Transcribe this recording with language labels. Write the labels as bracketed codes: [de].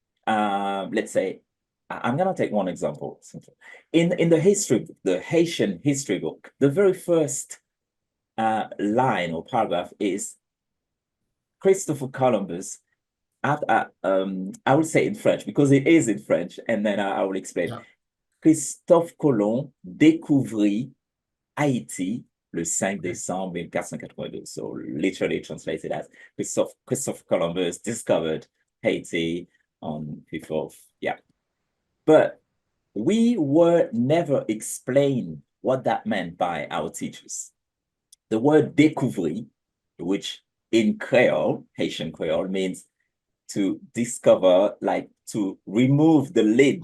[en] Let's say I'm gonna take one example. In the history, the Haitian history book, the very first line or paragraph is Christopher Columbus. I would say in French because it is in French, and then I will explain. Yeah. [fr] Christophe Colomb découvrit Haïti le 5 [en] Okay. [fr] décembre 1492. [en] So literally translated as Christopher Columbus discovered Haiti on 5th of, yeah. But we were never explained what that meant by our teachers. The word découvrir, which in Creole, Haitian Creole, means to discover, like to remove the lid